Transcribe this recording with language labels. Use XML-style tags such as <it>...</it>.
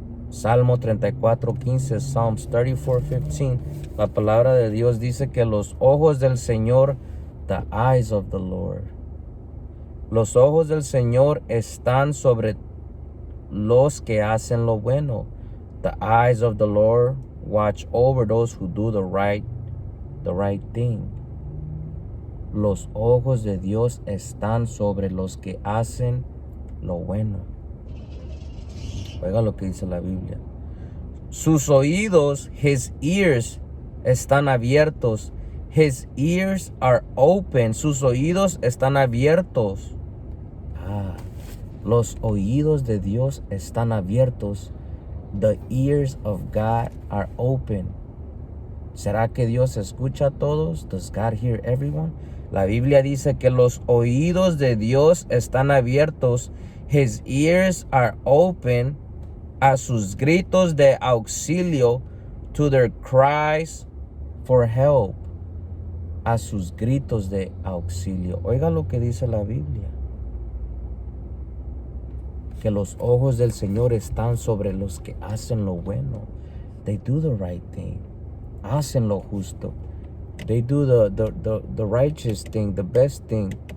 <es>Salmo 34:15, Psalms 34:15. La palabra de Dios dice que los ojos del Señor,</es> <en>the eyes of the Lord.</en> <es>Los ojos del Señor están sobre los que hacen lo bueno.</es> <en>The eyes of the Lord watch over those who do the right thing.</en> <es>Los ojos de Dios están sobre los que hacen lo bueno. Oiga lo que dice la Biblia. Sus oídos,</es> <en>his ears,</en> <es>están abiertos.</es> <en>His ears are open.</en> <es>Sus oídos están abiertos. Los oídos de Dios están abiertos.</es> <en>The ears of God are open.</en> <es>¿Será que Dios escucha a todos?</es> <en>Does God hear everyone?</en> <es>La Biblia dice que los oídos de Dios están abiertos.</es> <en>His ears are open</en> <es>a sus gritos de auxilio,</es> <en>to their cries for help.</en> <es>A sus gritos de auxilio. Oiga lo que dice la Biblia. Que los ojos del Señor están sobre los que hacen lo bueno.</es> <en>They do the right thing.</en> <es>Hacen lo justo.</es> <en>They do the righteous thing, the best thing.</en>